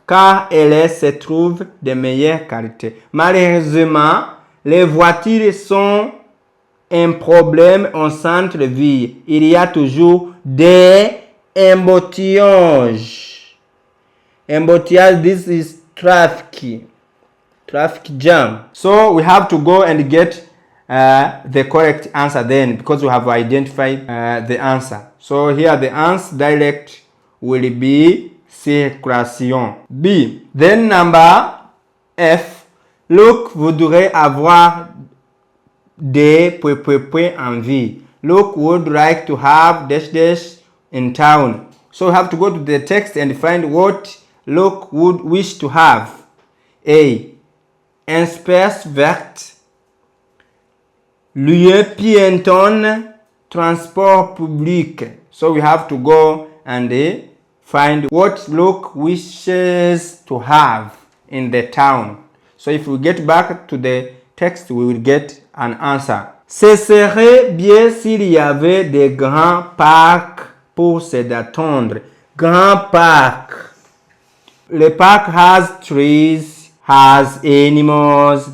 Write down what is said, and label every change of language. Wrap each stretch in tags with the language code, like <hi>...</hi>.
<fr>Car elles se trouvent de meilleure qualité. Malheureusement, les voitures sont un problème en centre-ville. Il y a toujours des embouteillages.</fr> <en>Embouteillage, this is traffic jam. So we have to go and get the correct answer then, because we have identified the answer. So here the answer dialect will be circulation. B. Then number F.</en> <fr>Luke voudrait avoir des en vie.</fr> <en>Luke would like to have dash in town. So we have to go to the text and find what Luke would wish to have. A.</en> <fr>Espace vert, lieu piéton, transport public.</fr> <en>So we have to go and find what Luke wishes to have in the town. So if we get back to the text, we will get an answer.</en> <fr>Ce serait bien s'il y avait des grands parcs pour se détendre. Grand parc. Le parc</fr> <en>has trees, has animals.</en>